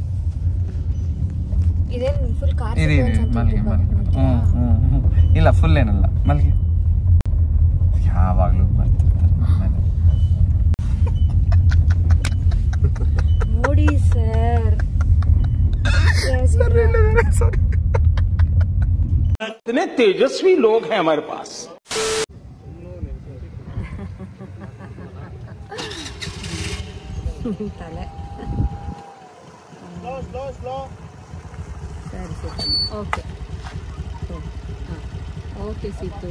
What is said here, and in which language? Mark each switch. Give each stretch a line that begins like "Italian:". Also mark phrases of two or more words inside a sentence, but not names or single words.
Kannada: ಇದೇನು
English: full car
Kannada: ಮಲ್ಗೆ. ಇಲ್ಲ, ಫುಲ್ ಏನಲ್ಲ, ಮಲ್ಗೆ. ಯಾವಾಗ್ಲೂ ಬರ್ತಿರ್ತಾರೆ ನೋಡಿ ಸರ್.
Hindi: इतने तेजस्वी लोग हैं हमारे पास.
Kannada: ತಲೆ ಸ್ಲೋ. ಸರಿ ಓಕೆ. ಓಕೆ ಸೀತು.